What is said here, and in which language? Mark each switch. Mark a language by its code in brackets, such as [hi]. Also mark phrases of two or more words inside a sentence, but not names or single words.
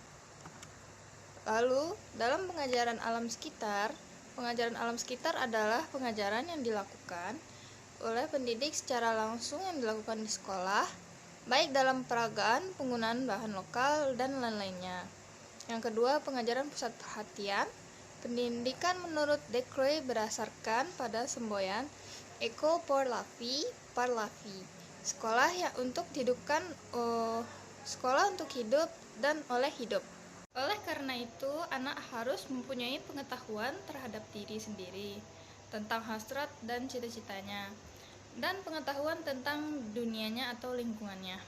[id] Lalu, dalam pengajaran alam sekitar adalah pengajaran yang dilakukan oleh pendidik secara langsung yang dilakukan di sekolah, baik dalam peragaan, penggunaan bahan lokal, dan lain-lainnya. Yang kedua, pengajaran pusat perhatian. Pendidikan menurut Decroix berdasarkan pada semboyan [fr] École pour la vie, par la vie. [id] Sekolah untuk hidup dan oleh hidup. Oleh karena itu, anak harus mempunyai pengetahuan terhadap diri sendiri, tentang hasrat dan cita-citanya, dan pengetahuan tentang dunianya atau lingkungannya.